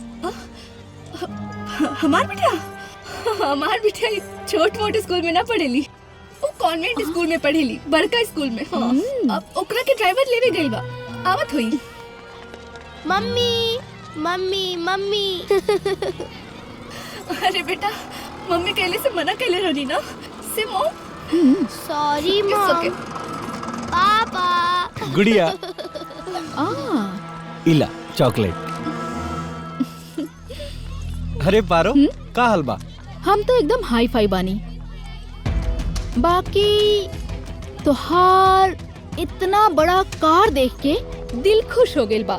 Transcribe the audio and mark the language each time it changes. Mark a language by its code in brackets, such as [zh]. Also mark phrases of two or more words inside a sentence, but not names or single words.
[bho] हमार बिटिया छोट मोट स्कूल में ना पढ़ेली, वो कॉन्वेंट स्कूल में पढ़ेली, बड़का स्कूल में। हाँ। अब ओकरा के ड्राइवर लेवे गइल बा, आवत होई। मम्मी मम्मी मम्मी। अरे बेटा, मम्मी कहले से मना कहले रहनी ना। सिमो [en] सॉरी It's मॉम। okay. [bho] पापा। गुड़िया, इला चॉकलेट। अरे पारो, का हाल बा? हम तो एकदम हाई फाई बानी। बाकी तोहार इतना बड़ा कार देख के दिल खुश हो गइल बा।